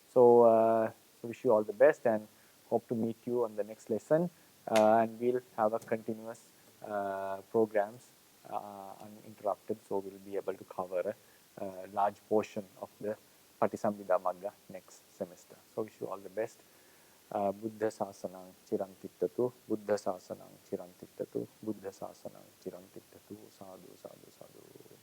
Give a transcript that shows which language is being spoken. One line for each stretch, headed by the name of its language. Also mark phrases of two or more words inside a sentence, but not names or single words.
English: So wish you all the best and hope to meet you on the next lesson. And we'll have a continuous programs uninterrupted, so we'll be able to cover a large portion of the Patisambhida Magga next semester. So wish you all the best.
Pali: Buddha Sasanang Chirantittatu, Buddha Sasanang Chirantittatu, Buddha Sasanang Chirantittatu, Sadhu, Sadhu, Sadhu.